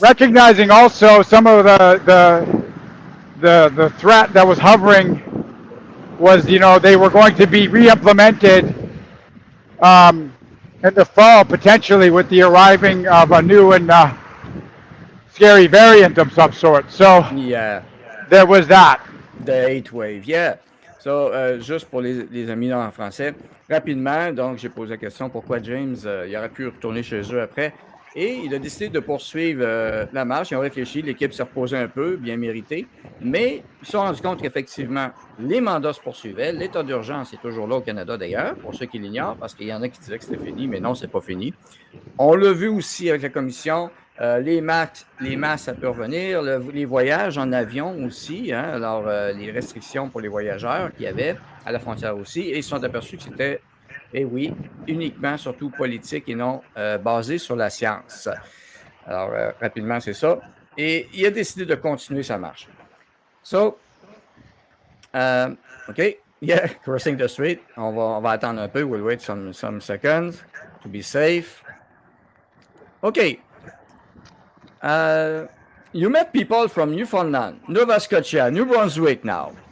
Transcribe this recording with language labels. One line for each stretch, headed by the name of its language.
English: recognizing also some of the threat that was hovering was, they were going to be re-implemented in the fall, potentially with the arriving of a new and scary variant of some sort. So Yeah. there was that. The Eighth Wave, yeah.
French: So, juste pour les amis en français, rapidement, donc j'ai posé la question pourquoi James il aurait pu retourner chez eux après. Et il a décidé de poursuivre la marche. Ils ont réfléchi, l'équipe s'est reposée un peu, bien mérité. Mais ils se sont rendus compte qu'effectivement, les mandats se poursuivaient. L'état d'urgence est toujours là au Canada d'ailleurs, pour ceux qui l'ignorent, parce qu'il y en a qui disaient que c'était fini, mais non, c'est pas fini. On l'a vu aussi avec la commission. Les masques, ça peut revenir. Les voyages en avion aussi. Hein, alors, les restrictions pour les voyageurs qu'il y avait à la frontière aussi. Et ils se sont aperçus que c'était, eh oui, uniquement, surtout politique et non basé sur la science. Alors, rapidement, c'est ça. Et il a décidé de continuer sa marche.
English: So, OK. Yeah, crossing the street.
French: On va attendre un peu.
English: We'll wait some seconds to be safe. Okay. You met people from Newfoundland, Nova Scotia, New-Brunswick now.